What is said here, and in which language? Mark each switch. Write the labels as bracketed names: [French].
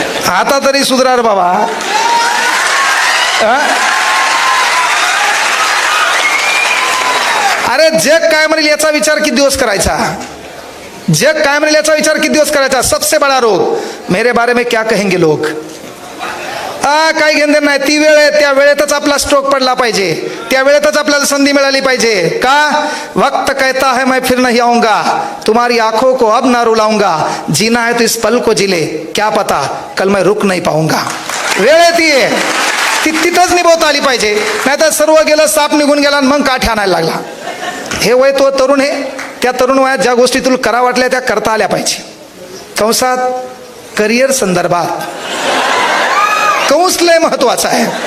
[Marathi] आता तरी सुधरा रे बाबा. अरे जग काय म्हणेल याचा विचार किती दिवस करायचा? जग काय म्हणेल याचा विचार किती दिवस करायचा? [Hindi] सबसे बडा रोग, मेरे बारे में क्या कहेंगे लोग. [Marathi] काही घेणं नाही. ती वेळ आहे, त्या वेळेतच आपला स्ट्रोक पडला पाहिजे, त्या वेळेतच आपल्याला संधी मिळाली पाहिजे. का? [Hindi] वक्त कहता है मैं फिर नहीं आऊंगा, तुम्हारी आंखों को अब ना रुलाऊंगा, जीना है तो इस पल को जिले, क्या पता कल मैं रुक नहीं पाऊंगा. [Marathi] वेळ आहे ती तिथंच निभवता आली पाहिजे. नाहीतर सर्व गेलं, साप निघून गेला आणि मग काठी आणायला लागला. हे वय तो तरुण आहे, त्या तरुण वयात ज्या गोष्टी तुला करा वाटल्या त्या करता आल्या पाहिजे. कंसात करिअर संदर्भात कंस लय महत्वाचा आहे.